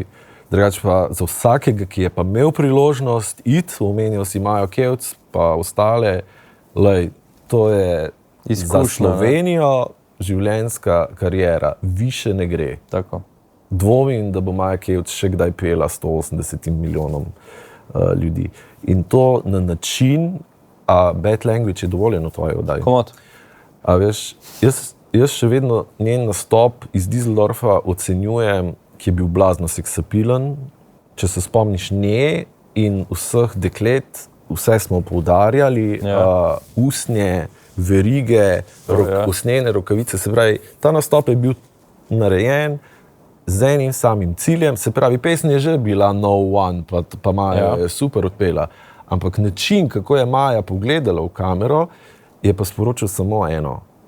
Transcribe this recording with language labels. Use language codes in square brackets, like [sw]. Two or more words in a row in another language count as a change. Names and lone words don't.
[sl] Drugače pa za vsakega, ki je pa imel priložnost iti, omenil si Majo Kevc, pa ostale, lej, to je izkušnja, za Slovenijo življenjska kariera, više ne gre. Tako. Dvomim, da bo Maja Kevc še kdaj pela 180 milijonom ljudi. In to na način, a [en] bad language [sl] je dovoljen v tvoji oddaji. Komot. A veš, jaz še vedno njen nastop iz Düsseldorfa ocenjujem, ki je bil blazno seksapilen. Če se spomniš nje in vseh deklet, vse smo poudarjali, usnje, verige, usnjene rokavice, se pravi, ta nastop je bil narejen z enim samim ciljem, se pravi, pesem je že bila No One, pa Maja je super odpela, ampak način, kako je Maja pogledala v kamero, je pa sporočil samo eno.